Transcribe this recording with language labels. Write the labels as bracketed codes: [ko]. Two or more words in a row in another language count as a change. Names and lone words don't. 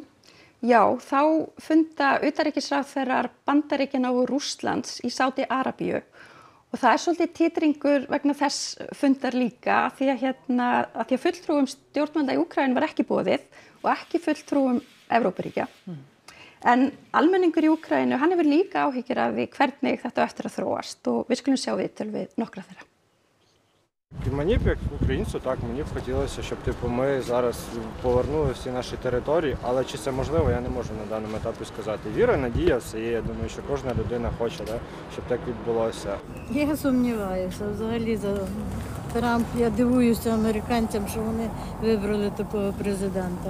[is] Já, þá funda utanríkisráðherrar Bandaríkjanna og Rússlands í Sádi-Arabíu og það er svolítið titringur vegna þess fundar líka af því að fulltrúum stjórnvalda í Úkraínu var ekki boðið og ekki fulltrúum Evrópuríkja. En almenningur í Úkraínu, hann hefur líka áhyggjur af því hvernig þetta á eftir að þróast og við skulum sjá viðtöl við nokkra þeirra. [uk] Мені б як українцю, так, мені б хотілося, щоб ми зараз повернули всі наші території, але чи це можливо, я не можу на даному етапі сказати. Віра, надія, все є, я думаю, що кожна людина хоче, да, щоб так відбулося. Я сумніваюся, взагалі за Трамп, я дивуюся американцям, що вони вибрали такого президента.